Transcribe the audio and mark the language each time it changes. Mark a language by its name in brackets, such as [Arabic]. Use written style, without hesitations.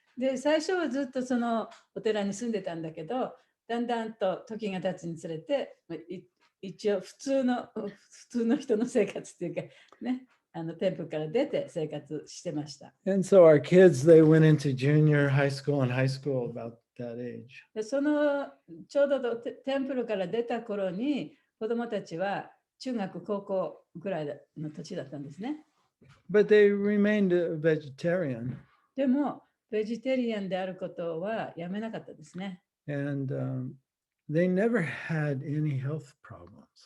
[Japanese] で、最初はずっとお寺に住んでたんだけど、だんだんと時が経つにつれて、一応普通の人の生活っていうかね、店舗から出て生活してました。 [English] And so our kids, they went into junior high school and high school about that age. [Japanese] で、ちょうどテンプルから出た頃に子供たちは中学高校ぐらいの年だったんですね。 [English] But they remained a vegetarian. [Japanese] でもベジタリアンであることはやめなかったですね。 [English] And they never had any health problems.